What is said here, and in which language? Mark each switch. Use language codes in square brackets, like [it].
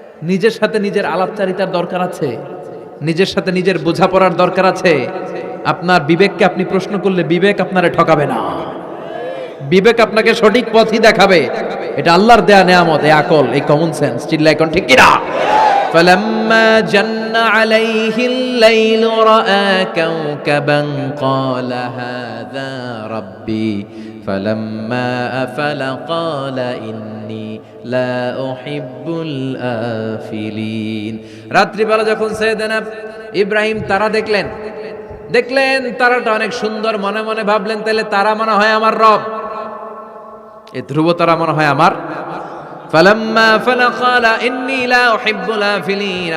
[bn] নিজের সাথে নিজের আলাপচারিতার দরকার আছে, নিজের সাথে নিজের বোঝাপড়ার দরকার আছে। আপনার বিবেককে আপনি প্রশ্ন করলে বিবেক আপনারে ঠকাবে না, বিবেক আপনাকে সঠিক পথই দেখাবে। এটা আল্লাহর দেয়া নেয়ামত, এই আকল, এই কমন সেন্স। চিল্লায় কোন ঠিক কিনা? [ar] فلما جن عليه الليل رأى كوكبا قال هذا ربي فلما أفل قال إني لا أحب الآفلين। [bn] রাত্রিবেলা যখন সাইয়েদনা ইব্রাহিম তারা দেখলেন তারাটা অনেক সুন্দর। মনে মনে ভাবলেন তাহলে তারা মনে হয় আমার রব, এই ধ্রুব তারা মনে হয় আমার। [ar] ফালাম্মা ফালা ক্বালা ইন্নী লা উহিব্বুল আফিলিন।